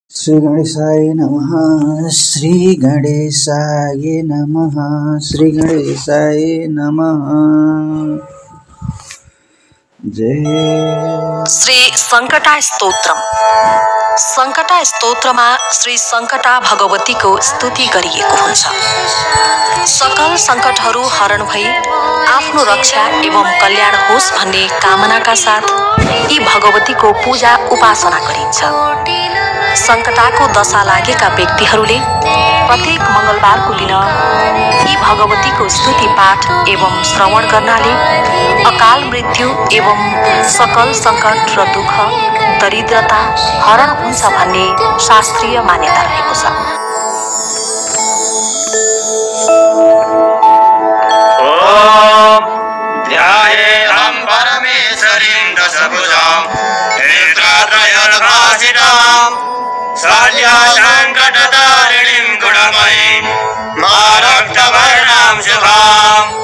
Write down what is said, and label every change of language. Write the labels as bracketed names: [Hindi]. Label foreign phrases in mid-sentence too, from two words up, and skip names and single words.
[Sanskrit] श्री गणेशाय नमः। श्री गणेशाय नमः। श्री गणेशाय नमः। जय [Nepali] श्री संकटा स्तोत्रम। संकटा स्तोत्रमा श्री संकटा भगवती को स्तुति गरिएको हुन्छ। सकल संकटहरू हरण भई आफ्नो रक्षा एवं कल्याण होस् भन्ने कामनाका साथ यी भगवती को पूजा उपासना गरिन्छ। संकटाको दशा लागेका व्यक्तिहरूले प्रत्येक मंगलबारको दिन यी भगवती को स्तुति पाठ एवं श्रवण गर्नाले अकाल मृत्यु एवं सकल संकट र दुःख दरिद्रता हरण हुन्छ भन्ने शास्त्रीय मान्यता रहेको छ। [Sanskrit] ओम ध्यायेऽहं परमेश्वरीं दशभुजां नेत्रत्रयोर्भासितां शल्यसङ्कटतारिणीं गुणमयीं मारक्तवर्णां शुभाम्